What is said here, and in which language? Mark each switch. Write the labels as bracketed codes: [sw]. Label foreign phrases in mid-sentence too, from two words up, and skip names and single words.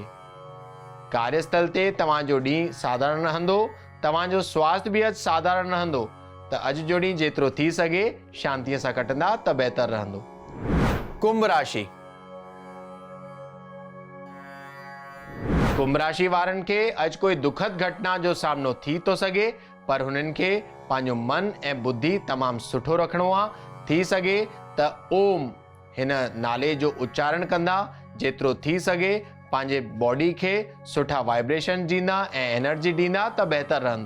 [sd] कार्यस्थल ते तव्हांजो ॾींहुं साधारण रहंदो। तव्हांजो स्वास्थ्य भी अॼु साधारण रहंदो। त अॼु जो ॾींहुं जेतिरो थी सघे शांतीअ सां कटंदा त बहितर रहंदो। कुंभ राशि। कुंभ राशि वारनि खे अॼु कोई दुखद घटना जो सामनो थी थो सघे, पर हुननि खे पंहिंजो मन ऐं बुद्धि तमामु सुठो रखणो आहे। थी सघे त ओम हिन नाले जो उच्चारण कंदा। जेतिरो थी सघे पंहिंजे बॉडी खे सुठा वाइब्रेशन ॾींदा ऐं एनर्जी ॾींदा त बहितर रहंदो।